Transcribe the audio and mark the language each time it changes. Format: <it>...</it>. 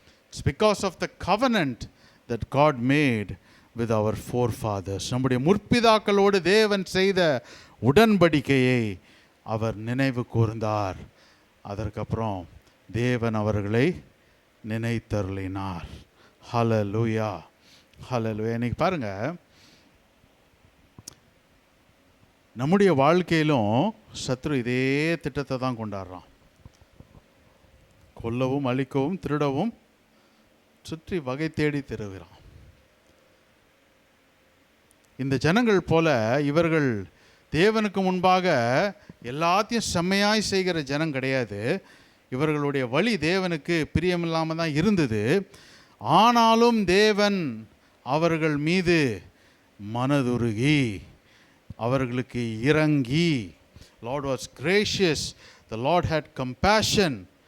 <en>It's because of the covenant that God made with our forefathers.</en> <ta>நம்முடைய முற்பிதாக்களோடு தேவன் செய்த உடன்படிக்கையை அவர் நினைவு கூர்ந்தார். அதற்கப்புறம் தேவன் அவர்களை நினைத்தருளினார். ஹல்லேலூயா. இன்னைக்கு பாருங்க, நம்முடைய வாழ்க்கையிலும் சத்ரு இதே திட்டத்தை தான் கொண்டாடுறான். கொல்லவும் அழிக்கவும் திருடவும் சுற்றி வகை தேடி திருகிறான். இந்த ஜனங்கள் போல இவர்கள் தேவனுக்கு முன்பாக எல்லாத்தையும் செம்மையாய் செய்கிற ஜனம் கிடையாது. இவர்களுடைய வழி தேவனுக்கு பிரியமில்லாமல் தான் இருந்தது. ஆனாலும் தேவன் அவர்கள் மீது மனதுருகி அவர்களுக்கு இறங்கி.</ta> <en>Lord was gracious. The Lord had compassion.</en>